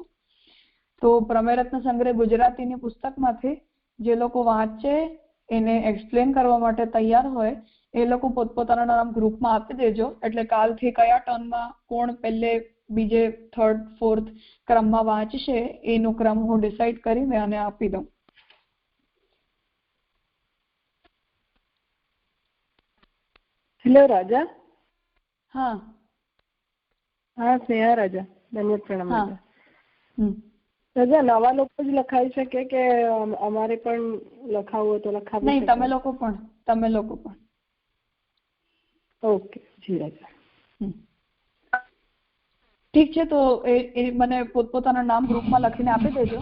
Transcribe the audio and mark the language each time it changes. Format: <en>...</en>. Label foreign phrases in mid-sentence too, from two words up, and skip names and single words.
<gu>તો પ્રમેય રત્ન સંગ્રહ ગુજરાતીની પુસ્તકમાંથી જે લોકો વાંચે, એને એક્સપ્લેન કરવા માટે તૈયાર હોય એ લોકો પોતપોતાના નામ ગ્રુપમાં આપી દેજો. એટલે કાલથી કયા ટર્નમાં કોણ પહેલે બીજે થર્ડ ફોર્થ ક્રમમાં વાંચશે એનો ક્રમ હું ડિસાઈડ કરીને અને આપી દઉં.</gu> <hi>हेलो राजा. हाँ हाँ स्नेहा राजा. धन्यवाद प्रणाम हाँ.</hi> <gu>રાજા નવા લોકો જ લખાઈ શકે કે અમારે પણ લખાવું હોય તો લખાવી નહીં, તમે લોકો પણ. ઓકે જી રાજા. ઠીક છે, તો એ મને પોતપોતાના નામ ગ્રુપમાં લખીને આપી દેજો.</gu>